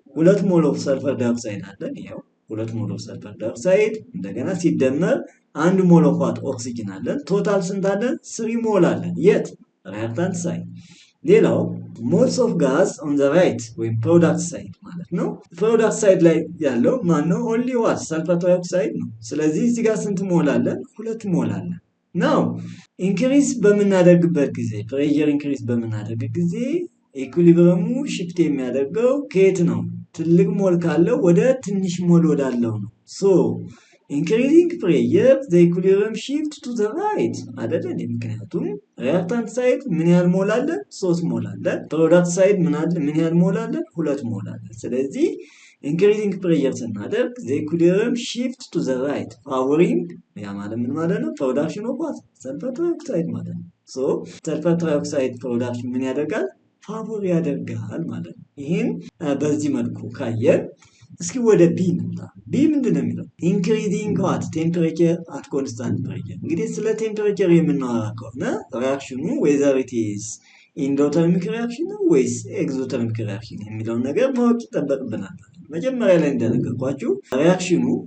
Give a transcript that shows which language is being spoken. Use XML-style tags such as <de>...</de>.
<am>2 ሞል of sulfur dioxide አለን። ይሄው 2 ሞል of sulfur dioxide እንደገና ሲደመር 1 ሞል of what ኦክሲጅን አለን። ቶታል ስንት አለን? 3 ሞል አለን። የት?</am> <en>reactant side። ሌላው moles of gas on the right ወይም product side ማለት ነው። product side</en> <am>ላይ ያለው ማን ነው? only what sulfur dioxide ነው። ስለዚህ እዚህ ጋር ስንት ሞል አለን? 2 ሞል አለን። now increase በምናደርግበት ጊዜ pressure increase በምናደርግ ጊዜ ኢኩሊብሪየሙ shift የሚያደርገው ከየት ነው? ትልቅ ሞል ካለው ወደ ትንሽ ሞል ወዳለው ነው።</am> <en>so increasing pressure the equilibrium shift to the right</en> <am>አይደለም። ምክንያቱም reactant side ምን ያህል ሞል አለ? 3 ሞል አለ። product side ምን ያህል ሞል አለ? 2 ሞል አለ። ስለዚህ increasing pressure ስናደርግ</am> <en>the equilibrium shift to the right favoring</en> <am>ያ ማለት ምን ማለት ነው?</am> <en>production of what sulfur dioxide</en> <am>ማለት ነው።</am> <en>so sulfur dioxide production</en> <am>ምን ያደርጋል? ፋቮር ያደርጋል ማለት ነው። ይሄን በዚህ መልኩ ካየን እስኪ ወደ ቢ እንምጣ። ቢ ምንድነው የሚለው? ኢንክሪዚንግ ዋት ቴምፕሬቸር አት ኮንስታንት ፕሬሸር። እንግዲህ ስለ ቴምፕሬቸር የምናወራ ከሆነ ሪአክሽኑ ዌዘር ኢት ኢዝ ኢንዶተርሚክ ሪአክሽን ነው ወይስ ኤክዞተርሚክ ሪአክሽን የሚለውን ነገር ማወቅ ይጠበቅብናል። መጀመሪያ ላይ እንደነገርኳችሁ ሪአክሽኑ</am>